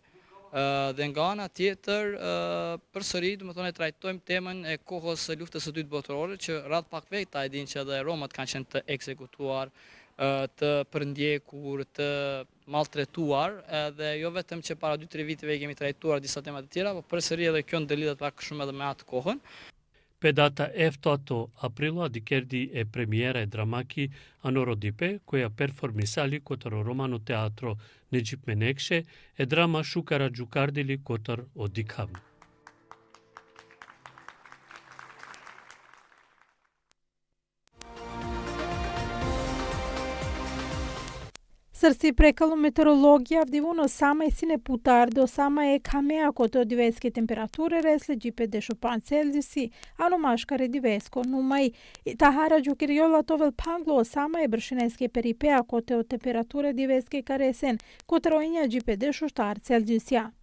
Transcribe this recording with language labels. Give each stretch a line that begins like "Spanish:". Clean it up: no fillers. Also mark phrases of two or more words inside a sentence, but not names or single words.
Albanian: Dhe nga ana tjetër, përsëri, e trajtojmë temën e kohës së luftës së dytë botërore, që radh pak veta e din që edhe Romat kanë qenë të ekzekutuar, të përndjekur, të maltretuar, dhe jo vetëm që para 2-3 viteve kemi trajtuar disa temat të tjera, por përsëri edhe kjo ndëlidhet pak shumë edhe me atë kohën.
Romany: Pe data 8 aprila dikerdi e premiera e dramaki Anoro Dipe, koja performisali kotër o Romano Teatro Necip Menekşe, e drama Shukara Gjukardili kotër o Dikam. Sërsi prekëllu meteorologja vdivuno sama e sine putardo, sama e kamea koto diveske temperature resle gjipe de shupan Celsiusi, ano mashkare divesko numai tahara gjukirjolla tovel panglo sama e brshineske peripea kote o temperature diveske karesen kotrojnja gjipe de shushtar Celsiusja.